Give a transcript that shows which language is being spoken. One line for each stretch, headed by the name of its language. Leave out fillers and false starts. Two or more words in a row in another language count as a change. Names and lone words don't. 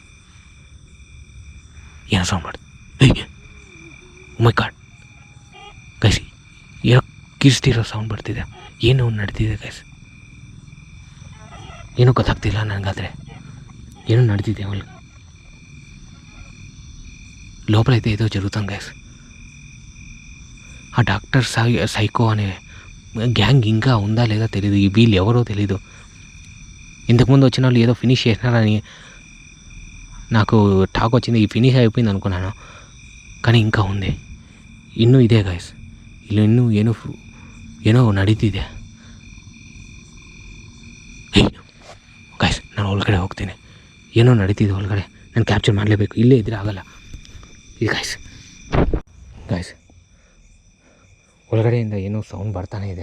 English: my god guys,
Kannada: ಏನೋ ಕಿರ್ಸ್ತಿರೋ ಸೌಂಡ್ ಬರ್ತಿದೆ. ಏನೋ ನಡೀತಿದೆ ಗೈಸ್. ಏನೂ ಗೊತ್ತಾಗ್ತಿಲ್ಲ ನನಗಾದರೆ. ಏನೋ ನಡೀತಿದೆ ಅವಳು
Telugu: లోపల అయితే ఏదో జరుగుతుంది గైస్. ఆ డాక్టర్ సైకో అనే గ్యాంగ్ ఇంకా ఉందా లేదా తెలీదు. వీళ్ళు ఎవరో తెలీదు. ఇంతకుముందు వచ్చిన వాళ్ళు ఏదో ఫినిష్ చేసినారని నాకు టాక్ వచ్చింది. ఈ ఫినిష్ అయిపోయింది అనుకున్నాను, కానీ ఇంకా ఉంది.
Kannada: ಇನ್ನೂ ಇದೆ ಗೈಸ್. ಇಲ್ಲಿ ಇನ್ನೂ ಏನೋ ನಡೀತಿದೆ. ಗಾಯ್ಸ್ ನಾನು ಒಳಗಡೆ ಹೋಗ್ತೀನಿ. ಏನೋ ನಡೀತಿದೆ ಒಳಗಡೆ, ನಾನು ಕ್ಯಾಪ್ಚರ್ ಮಾಡಲೇಬೇಕು, ಇಲ್ಲೇ ಇದ್ರೆ ಆಗಲ್ಲ. ಈ ಗಾಯ್ಸ್ ಒಳಗಡೆಯಿಂದ ಏನೋ ಸೌಂಡ್ ಬರ್ತಾನೆ ಇದೆ.